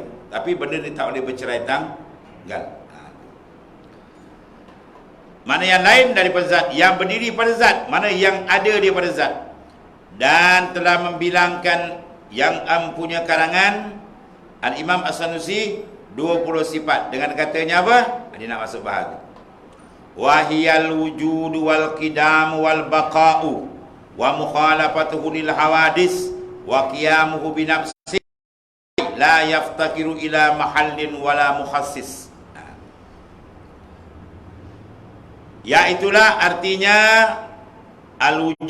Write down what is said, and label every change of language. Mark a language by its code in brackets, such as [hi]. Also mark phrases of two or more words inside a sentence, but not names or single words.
[ms] Tapi benda ni tak boleh bercerai tanggal. Mana yang lain daripada zat, yang berdiri pada zat, mana yang ada daripada zat. Dan telah membilangkan yang mempunyai karangan Al-Imam As-Sanusi 20 sifat. Dengan katanya apa? Dia nak masuk bahasa. [ar] وهي الوجود والقدم والبقاء ومخالفته للحوادث وقيامه بنفسه لا يفتقر إلى محل ولا مخصص. [ms] Yaitulah artinya al-wujud.